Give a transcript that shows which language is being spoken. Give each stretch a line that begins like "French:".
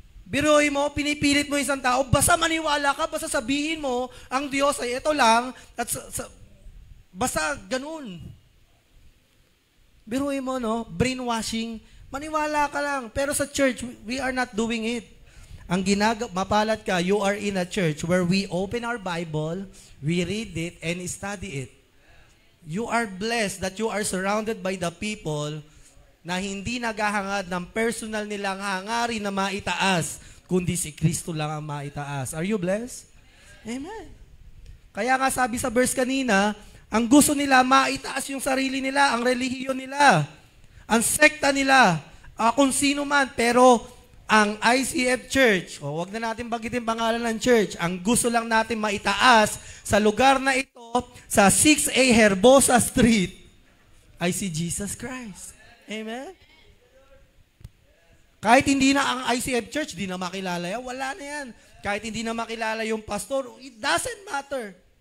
Filipino: Biruin mo, pinipilit mo isang tao, basta maniwala ka, basta sabihin mo, ang Diyos ay ito lang, at basta ganun. Biruin mo, no? Brainwashing, maniwala ka lang. Pero sa church,
English: we are not doing it.
Filipino: Ang mapalat ka,
English: you are in a church where we open our Bible, we read it, and study it. You are blessed that you are surrounded by the people
Filipino: na hindi naghahangad ng personal nilang hangarin na maitaas, kundi si Kristo lang ang maitaas.
English: Are you blessed?
Filipino: Amen. Kaya nga sabi sa verse kanina, ang gusto nila maitaas yung sarili nila, ang relihiyon nila, ang sekta nila, kung sino man, pero ang ICF Church, wag na natin bagitin pangalan ng church, ang gusto lang natin maitaas sa lugar na ito, sa 6A Herbosa Street, ay si Jesus Christ. Amen? Kahit hindi na ang ICF Church, di na makilala yan, wala na yan. Kahit hindi na makilala yung pastor,
English: it doesn't matter.